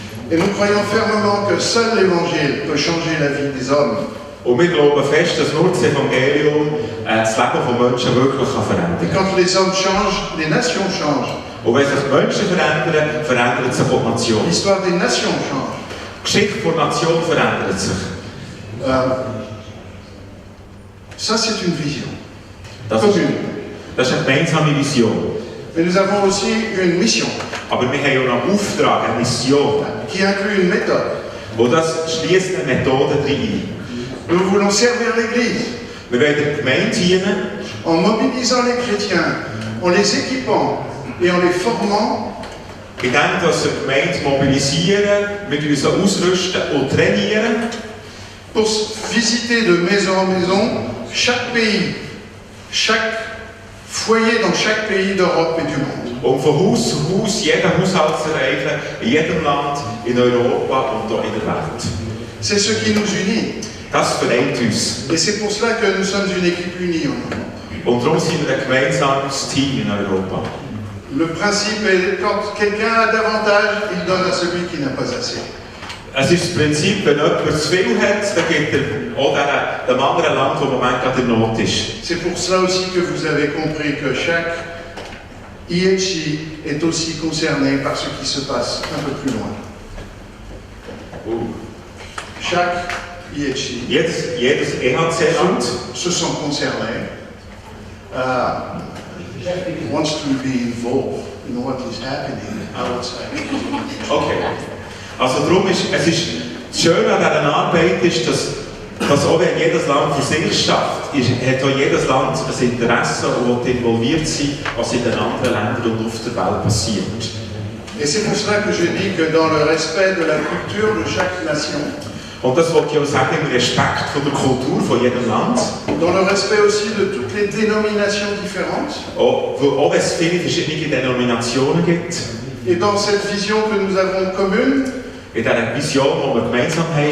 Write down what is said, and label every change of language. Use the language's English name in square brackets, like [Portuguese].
[French] Et nous croyons fermement que seul l'évangile peut changer la vie des hommes. [German] Und wir glauben fest, dass nur das Evangelium das Leben von Menschen wirklich verändern [French] Et [German] kann. [French] quand les hommes changent, les nations changent. [German] Und wenn sich Menschen verändern, verändert sich auch die Nation. [French] L'histoire des nations change. [German] Die Geschichte der Nation verändert sich. [French] Ça, c'est une vision [German] Das [French] commune. [German] ist eine gemeinsame Vision. [French] Mais nous avons aussi une mission [German] Aber wir haben auch einen Auftrag, eine Mission. [French] qui inclut une méthode. [German] Und das schließt eine Methode rein. [French] Nous voulons servir l'Église [German] Wir wollen der Gemeinde dienen, [French] en mobilisant les chrétiens, en les équipant et en les formant [German] indem wir die Gemeinde mobilisieren, wir uns ausrüsten und trainieren, [French] pour visiter de maison en maison chaque pays, chaque foyer dans chaque pays d'Europe et du monde. [German] um von Haus zu Haus jeden Haushalt zu erreichen, in jedem Land, in Europa und auch in der Welt. [French] C'est ce qui nous unit. [German] Das vereint uns. [French] Et c'est pour cela que nous sommes une équipe unie en Europe. [German] Und darum sind wir ein gemeinsames Team in Europa. [French] Le principe est quand quelqu'un a davantage, il donne à celui qui n'a pas assez. [German] Es ist das Prinzip, wenn jemand zu viel hat, dann gibt er auch dem anderen Land, das im Moment gerade in Not ist. [French] C'est pour cela aussi que vous avez compris que chaque IHI est aussi concerné par ce qui se passe un peu plus loin. Chaque IHI [German] Jedes EHC-Land [French] se sent concerné, [English] wants to be involved in what is happening outside. Okay. [German] Also darum ist es das Schöne an dieser Arbeit ist, dass auch wenn jedes Land für sich schafft, hat auch jedes Land ein Interesse und will involviert sein, was in den anderen Ländern und auf der Welt passiert. [French] Et c'est pour cela que je dis que dans le respect de la culture de chaque nation, [German] Und das wollte ich auch sagen, im Respekt von der Kultur von jedem Land. [French] dans le respect aussi de toutes les dénominations différentes, [German] Auch wenn es viele verschiedene Denominationen gibt, [French] et dans cette vision que nous avons commune, [German] in dieser Vision, die wir gemeinsam haben,